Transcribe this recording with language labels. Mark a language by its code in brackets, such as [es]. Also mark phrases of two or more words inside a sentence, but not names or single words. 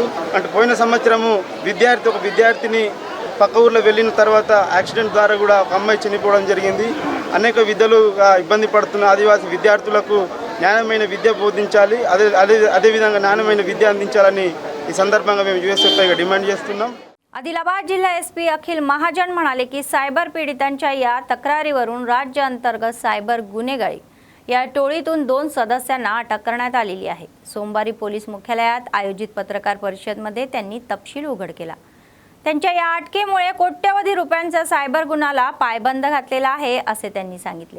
[te] అంటే పోయిన సంవత్సరము ఒక విద్యార్థిని పక్క ఊర్లో వెళ్ళిన తర్వాత యాక్సిడెంట్ ద్వారా కూడా ఒక అమ్మాయి చనిపోవడం జరిగింది. అనేక విధాలుగా ఇబ్బంది పడుతున్న ఆదివాసీ విద్యార్థులకు న్యాయమైన విద్య బోధించాలి, అదేవిధంగా నాణ్యమైన విద్య అందించాలని ఈ సందర్భంగా మేము యూఎస్ఎఫ్ఐగా డిమాండ్ చేస్తున్నాం. [mr] आदिलाबाद जिल्हा एसपी अखिल महाजन म्हणाले की सायबर पीडितांच्या या तक्रारीवरून राज्य अंतर्गत सायबर गुन्हेगारी या टोळीतून 2 सदस्यांना अटक करण्यात आलेली आहे। सोमवारी पोलीस मुख्यालयात आयोजित पत्रकार परिषदेमध्ये त्यांनी तपशील उघड केला। त्यांच्या या अटकेमुळे कोट्यवधी रुपयांचा सायबर गुन्हाला पायबंद घातलेला आहे असे त्यांनी सांगितले।